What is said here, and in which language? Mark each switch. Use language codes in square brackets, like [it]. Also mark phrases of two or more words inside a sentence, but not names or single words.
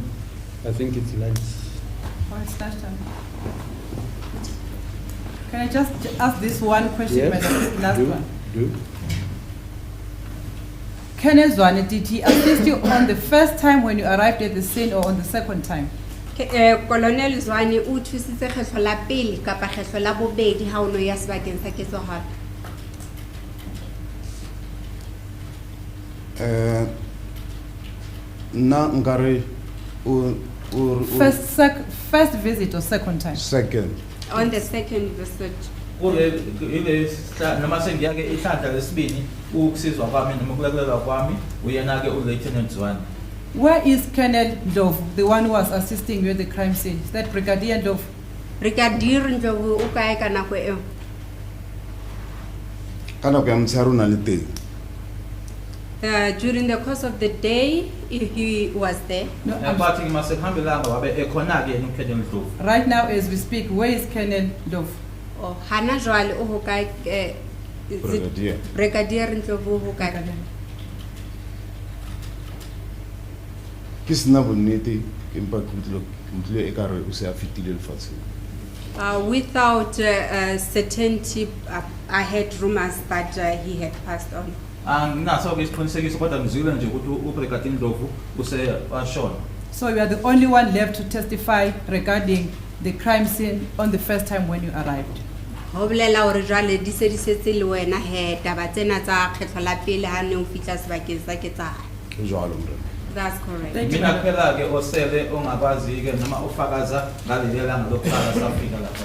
[en] I think it's lunch. Oh, it's lunchtime. Can I just ask this one question, Yes, madam? Last one. do. Colonel Zwane, did he assist you on the first time when you arrived at the scene or on the second time? [st] Colonel Zwane o thusitse kgetlo la pele kapa kgetlo la bobedi ha o no ya sebakeng sa ketsahalo? Na ngare [en] First visit or second time? second. On the second visit. [zu] Noma sengiya-ke ihlandla lesibili ukusizwa kwami noma ukulakulelwa kwami uyena-ke uLieutenant Zwane. [en] Where is Colonel Ndlovu, the one who was assisting you at the crime scene? Is that Brigadier Ndlovu? [st] Brigadier Ndlovu o kae ka nako eo? Ka nako ya motshehare o na le teng. [en] During the course of the day, he was there. No, [zu] Kwathi masekuhambelanga wabe ekhona-ke yena uColonel Ndlovu. [en] right now, as we speak, where is Colonel Ndlovu? [st] Oh, hana jwale o ho kae? [en] Brigadier. [st] Brigadier Ndlovu o ho kae? Ke sena bonnete empa ke utlwile ekare o se a fetile lefatsheng. [en] Without certainty, I had rumors that he had passed on. [zu] Anginaso-ke isiqinisekiso kodwa ngizwile nje ukuthi uBrigadier Ndlovu washona. [en] So you are the only one left to testify regarding the crime scene on the first time when you arrived. [st] Ho bolela hore jwale di se di setse le wena he taba tsena tsa kgetlo la pele ha ne o fihla sebakeng sa ketsahalo. Jwalo mra. [en] That's correct. Thank you. [zu] Mina kuphela-ke osele ongakwazi-ke noma ufakaza ngaleli langa lokuqala safika lapha.